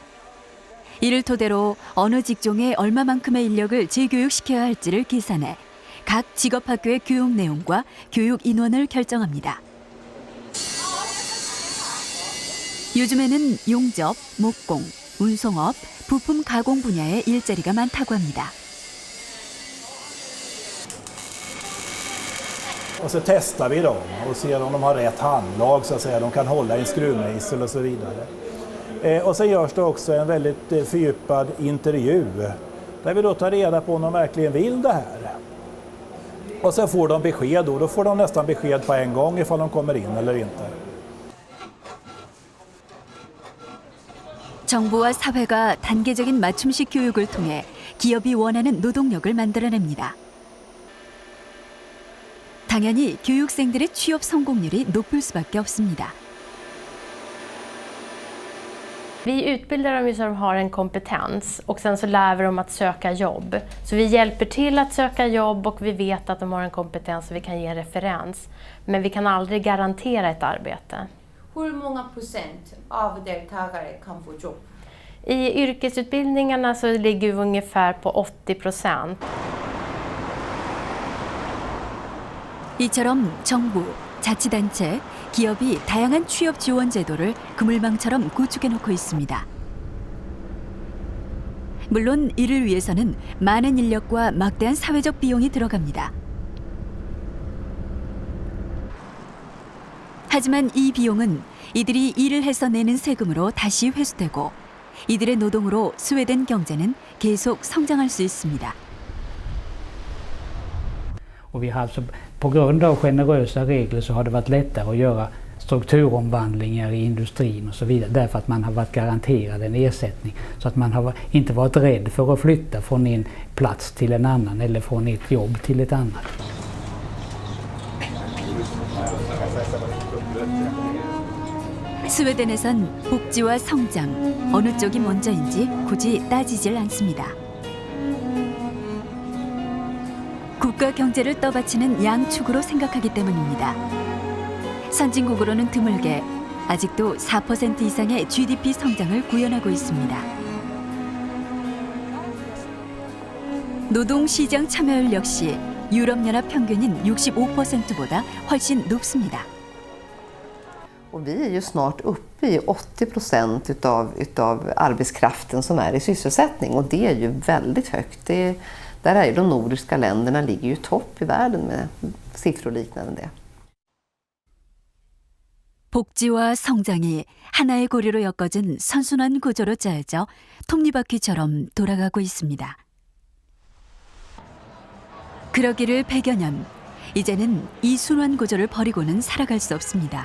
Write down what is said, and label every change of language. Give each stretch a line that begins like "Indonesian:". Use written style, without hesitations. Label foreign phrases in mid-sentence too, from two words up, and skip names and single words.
Korean: 이를 토대로 어느 직종에 얼마만큼의 인력을 재교육시켜야 할지를 계산해 각 직업학교의 교육 내용과 교육 인원을 결정합니다. 요즘에는 용접, 목공, 운송업, 부품 가공 분야에 일자리가 많다고 합니다.
Swedish: Och så testar vi dem och ser om de har rätt handlag, så att säga. De kan hålla i en skruvmejsel och så vidare. Och sen görs det också en väldigt fördjupad intervju där vi då tar reda på om de verkligen vill det här. Och sen får de besked då får de nästan besked på en gång ifall de kommer in eller inte.
Korean: 정부와 사회가 단계적인 맞춤식 교육을 통해 기업이 원하는 노동력을 만들어냅니다. 당연히 교육생들의 취업 성공률이 높을 수밖에 없습니다.
Swedish: Vi utbildar dem ju så de har en kompetens och sen så lär vi dem att söka jobb. Så vi hjälper till att söka jobb och vi vet att de har en kompetens och vi kan ge en referens. Men vi kan aldrig garantera ett arbete. Hur många procent av deltagare kan få jobb? I yrkesutbildningarna så ligger vi ungefär på 80%.
Korean: 이처럼 정부, 자치단체, 기업이 다양한 취업 지원 제도를 그물망처럼 구축해 놓고 있습니다. 물론 이를 위해서는 많은 인력과 막대한 사회적 비용이 들어갑니다. 하지만 이 비용은 이들이 일을 해서 내는 세금으로 다시 회수되고 이들의 노동으로 스웨덴 경제는 계속 성장할 수 있습니다.
Swedish: Och vi har alltså, på grund av generösa regler så har det varit lättare att göra strukturomvandlingar i industrin och så vidare därför att man har varit garanterad en ersättning så att man har inte varit rädd för att flytta från en plats till en annan eller från ett jobb till ett annat.
Korean: 스웨덴에선 복지와 성장, 어느 쪽이 먼저인지 굳이 따지질 않습니다. 국가 경제를 떠받치는 양축으로 생각하기 때문입니다. 선진국으로는 드물게 아직도 4% 이상의 GDP 성장을 구현하고 있습니다. 노동시장 참여율 역시 유럽연합 평균인 65%보다 훨씬 높습니다.
Swedish: Och vi är ju snart uppe i 80% utav arbetskraften som är i sysselsättning och det är ju väldigt högt. Där är ju de nordiska länderna ligger ju topp i världen med siffror liknande det.
Korean: 복지와 성장이 하나의 고리로 엮어진 선순환 구조로 짜여져 톱니바퀴처럼 돌아가고 있습니다. 그러기를 100여 년, 이제는 이 순환 구조를 버리고는 살아갈 수 없습니다.